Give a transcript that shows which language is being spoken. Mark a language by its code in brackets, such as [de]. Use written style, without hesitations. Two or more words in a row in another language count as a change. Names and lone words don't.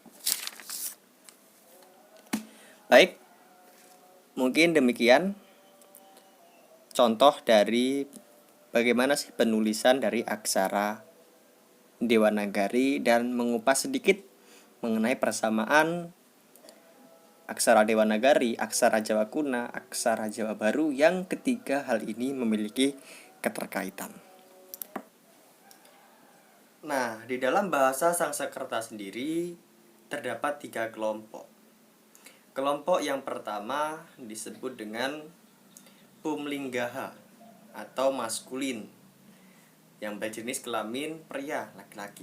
[id] Baik, mungkin demikian contoh dari bagaimana sih penulisan dari aksara Dewanagari dan mengupas sedikit mengenai persamaan aksara Dewanagari, aksara Jawa kuna, aksara Jawa baru, yang ketiga hal ini memiliki keterkaitan. Nah, di dalam bahasa Sanskerta sendiri terdapat 3 kelompok. Kelompok yang pertama disebut dengan pumlinggaha atau maskulin, yang berjenis kelamin pria, laki-laki.